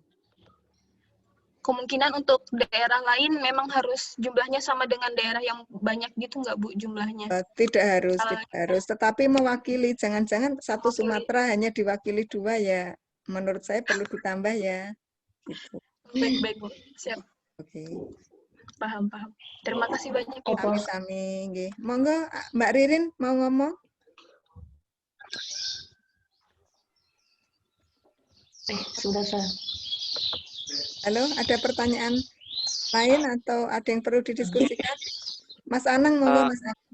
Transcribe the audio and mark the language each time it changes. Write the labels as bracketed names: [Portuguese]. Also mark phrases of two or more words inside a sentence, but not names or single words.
[Indonesian] Kemungkinan untuk daerah lain memang harus jumlahnya sama dengan daerah yang banyak gitu nggak, Bu, jumlahnya? Tidak harus. Tetapi mewakili, jangan-jangan satu Sumatera hanya diwakili 2 ya, menurut saya perlu ditambah ya. Gitu. Baik, Bu. Siap. Oke. Paham. Terima kasih banyak ya, Bu. Sami-sami. Monggo, Mbak Ririn mau ngomong? Sudah, Sir. Halo, ada pertanyaan lain atau ada yang perlu didiskusikan? Mas Anang, monggo Mas Anang.